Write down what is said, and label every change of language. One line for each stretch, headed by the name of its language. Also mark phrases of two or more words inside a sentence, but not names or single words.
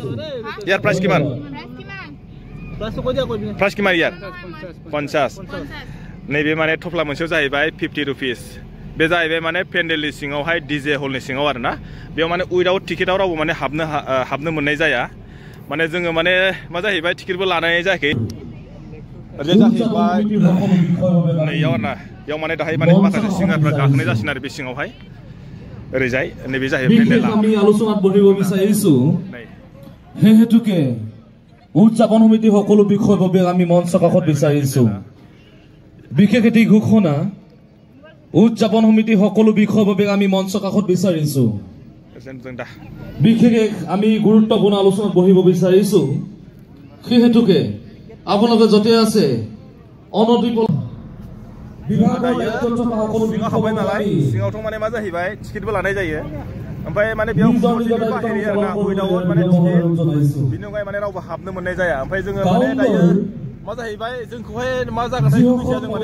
Bodo: किमान यार 50 नैबे माने थफ्ला मोनसेयाव जाहैबाय 50 रुपिस बे जाहैबाय माने पेन्डेलनि सिङावहाय डिजे हलनि सिङाव आरोना बेयाव माने
English: without ticketआव
Bodo: रावबो माने हाबनो मोननाय जाया माने जोङो माने मा जाहैबाय टिकेटबो लानाय जायाखै ओरै जाहैबाय नैयाव आरोना बेयाव माने दाहाय माने माखासे सिंगारफ्रा गाखोनाय जासिगोन आरो बे सिङावहाय ओरैजाय नैबे जाहैबाय पेन्डेला
Assamese: আমি আলোচনাত বহিব বিচাৰিছো হে হেতুকে উদযাপন সমিতি সকলো বিষয়ৰ বাবে আমি মঞ্চ কাষত বিচাৰিছো বিশেষ এটি ঘোষণা উদযাপন সমিতি সকলো বিষয়ৰ বাবে আমি মঞ্চ কাষত বিচাৰিছো বিশেষ আমি গুৰুত্বপূৰ্ণ আলোচনাত বহিব বিচাৰিছো হে হেতুকে আপোনালোকে যতে আছে অনদীপ
Bodo: हाबाय नालाय सिङावथ' माने मा जाहैबाय टिकेटबो लानाय जायो ओमफ्राय माने बेयाव बाहेरि आरोना उइदाउट माने टिकेट बिनि अनगायै माने रावबो हाबनो मोननाय जाया ओमफ्राय जोङो माने दायो मा जाहैबाय जोंखौहाय मा जागोनथाय बेखौ मिथिया जों माने